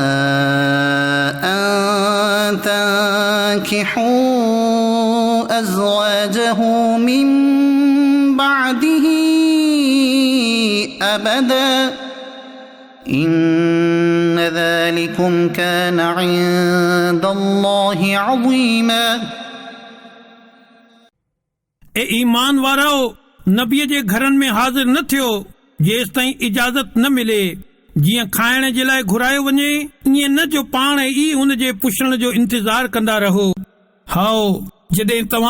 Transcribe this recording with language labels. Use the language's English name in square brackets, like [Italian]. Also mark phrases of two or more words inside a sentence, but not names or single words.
[Arabic] أن تنكحوا أزواجه من بعده أبدا إن ذلكم كان عند الله عظيما [Sindhi] ए ईमान वारो नबीअ जे घरनि में हाज़िर न थियो जेसि ताईं इजाज़त न मिले जीअं खाइण जे लाइ घुरायो वञे ईअं न जो पाण ई हुन जे पुछण जो इंतज़ार कंदा रहो हाओ जॾहिं तव्हां